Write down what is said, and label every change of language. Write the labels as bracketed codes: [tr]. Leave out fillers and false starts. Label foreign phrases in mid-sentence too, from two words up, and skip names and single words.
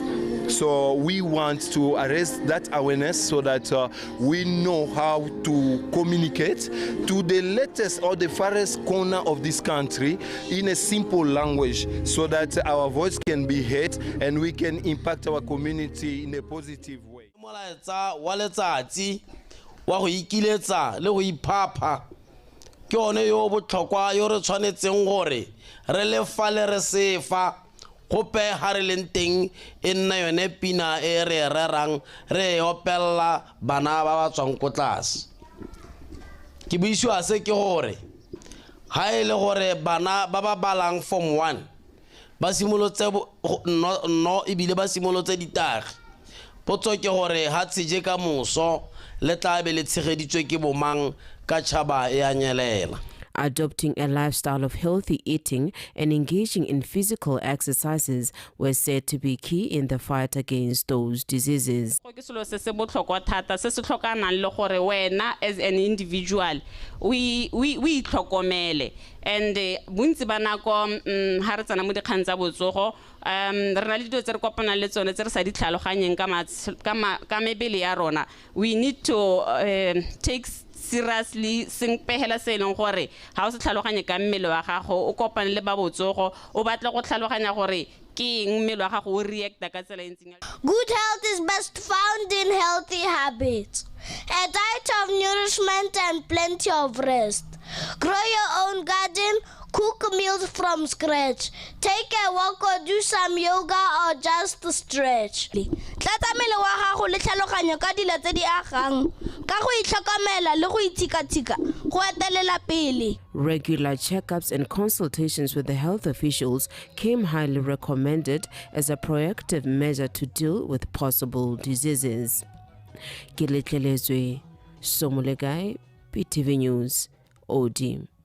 [en] So we want to raise that awareness so that we know how to communicate to the latest or the farthest corner of this country in a simple language so that our voice can be heard and we can impact our community in a positive way. [tn] Kope harileng teng e nna yone pina e re rerang re opella bana ba ba tswang ko tlase ke buiswa se ke gore ha ile gore bana ba ba balang form 1 ba simolotse no ibile ba simolotse ditagi potso ke gore ha tsije ka moso le tla be le tshegeditswe ke bomang ka tshaba e anyelela. [en] Adopting a lifestyle of healthy eating and engaging in physical exercises were said to be key in the fight against those diseases. As an individual, we [tn] tlhokomele and bontsi ba nako ha re tsana mo dikgang tsa botsogo re na le dilo tse re kopana le tsone tse re sa di tlhaloganyeng ka mebele ya rona. [en] We need to take seriously [tn] sing pehela se leng gore ha o se tlhaloganye ka mmele wa gago o kopane le ba botsogo o batla go tlhaloganya gore ke eng mmele wa gago o react ka tsela e ntseng. [en] Good health is best found in healthy habits, a diet of nourishment and plenty of rest. Grow your own garden, cook meals from scratch, take a walk or do some yoga or just stretch. [tn] Tlatsa mmele wa gago le tlhaloganyo ka dilo tse di agang ka go itlhokomela le go itshika-tshika go etelela pele. [en] Regular checkups and consultations with the health officials came highly recommended as a proactive measure to deal with possible diseases. Kiletlelezwe Somolegai, PTV News, OD.